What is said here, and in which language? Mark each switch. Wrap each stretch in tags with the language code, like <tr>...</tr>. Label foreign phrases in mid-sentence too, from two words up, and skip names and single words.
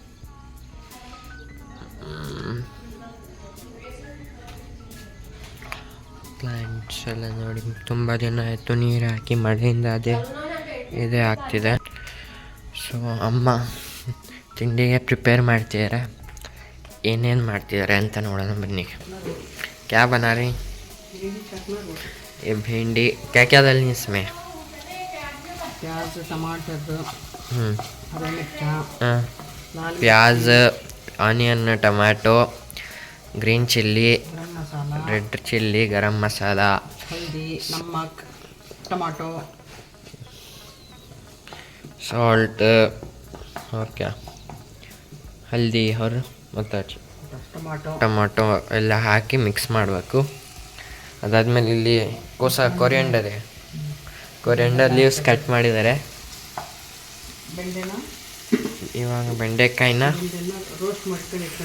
<kn>ಪ್ಲ್ಯಾಂಟ್ಸ್ ಎಲ್ಲ ನೋಡಿ, ತುಂಬ ದಿನ ಆಯಿತು ನೀರು ಹಾಕಿ, ಮಳೆಯಿಂದ ಇದೇ ಆಗ್ತಿದೆ. ಸೊ ಅಮ್ಮ ತಿಂಡಿಗೆ ಪ್ರಿಪೇರ್ ಮಾಡ್ತಿದ್ದಾರೆ, ಏನೇನು ಮಾಡ್ತಿದ್ದಾರೆ ಅಂತ ನೋಡೋಣ ಬನ್ನಿ.</kn> <hi>क्या बना रही? ये भिंडी क्या क्या डालनी है इसमें? प्याज, टमाटर, हरा मिर्चा, लाल प्याज,</hi> <en>onion, tomato, green chilli,</en> <hi>गरम मसाला,</hi> <en>red chilli,</en> <hi>गरम मसाला, हल्दी, नमक, टमाटो, सॉल्ट और क्या, हल्दी और ಮತ್ತು टमाटो,</hi> <kn>ಟೊಮಾಟೊ ಎಲ್ಲ ಹಾಕಿ ಮಿಕ್ಸ್ ಮಾಡಬೇಕು. ಅದಾದಮೇಲೆ ಇಲ್ಲಿ</kn> <en>coriander leaves cut</en> <kn>ಮಾಡಿದ್ದಾರೆ. ಬೆಂಡೆನ ಇವಾಗ ಬೆಂಡೆಕಾಯಿನ ರೋಸ್ಟ್ ಮಾಡ್ಕೊಂಡು</kn>